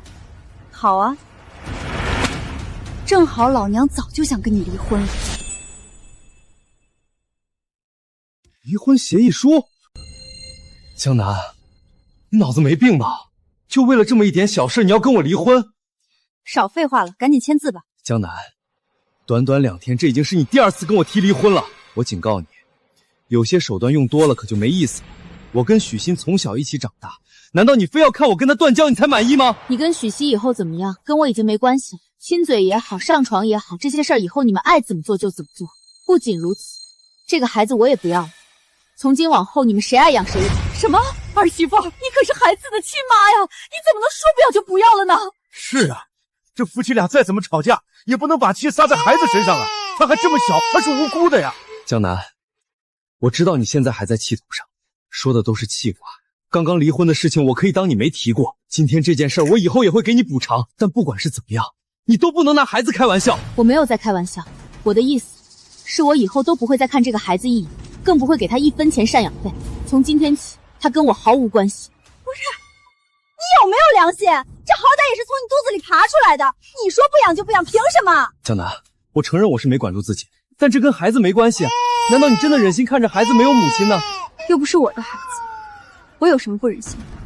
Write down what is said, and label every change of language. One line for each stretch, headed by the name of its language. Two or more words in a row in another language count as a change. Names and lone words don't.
Chinese: 好啊，正好老娘早就想跟你離婚了。離婚協議書？江南，你腦子沒病吧？就為了這麼一點小事，你要跟我離婚？少廢話了，趕緊簽字吧。江南，短短2天，這已經是你第2次跟我提離婚了。我警告你，有些手段用多了可就沒意思了。我跟許昕從小一起長大，難道你非要看我跟他斷交你才滿意嗎？你跟許昕以後怎麼樣，跟我已經沒關係了。親嘴也好，上床也好，這些事兒以後你們愛怎麼做就怎麼做。不僅如此，這個孩子我也不要了。從今往後，你們誰愛養誰養。什麼？兒媳婦，你可是孩子的親媽呀，你怎麼能說不要就不要了呢？是啊，這夫妻倆再怎麼吵架，也不能把氣撒在孩子身上啊！他還這麼小，他是無辜的呀。江南，我知道你現在還在氣頭上，說的都是氣話。剛剛離婚的事情，我可以當你沒提過。今天這件事，我以後也會給你補償。但不管是怎麼樣，你都不能拿孩子開玩笑。我沒有在開玩笑，我的意思是我以後都不會再看這個孩子一眼，更不會給他1分錢贍養費。從今天起，他跟我毫無關係。不是，你有沒有良心？這好歹也是從你肚子裡爬出來的，你說不養就不養，憑什麼？江南，我承認我是没管住自己，但這跟孩子沒關係啊。難道你真的忍心看着孩子沒有母親呢？又不是我的孩子，我有什麼不忍心？